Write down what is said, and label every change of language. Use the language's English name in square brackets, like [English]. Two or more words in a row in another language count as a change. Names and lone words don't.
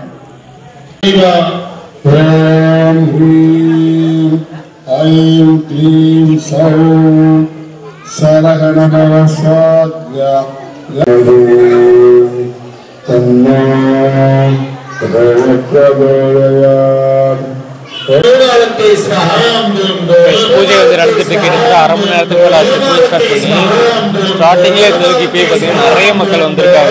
[Sanskrit] ओम ह्रीं ऐं क्लीं सौं सरगणनवसाद्या तन्नो प्रचोदयात् [Tamil] பூஜை வந்து நடந்துட்டு இருக்கு. அரை மணி நேரத்துக்கு மேலே ஆச்சு பூஜை ஸ்டார்ட் பண்ணி. ஸ்டார்டிங்லேயே இருந்ததுக்கு இப்போயே பார்த்தீங்கன்னா நிறைய மக்கள் வந்திருக்காங்க.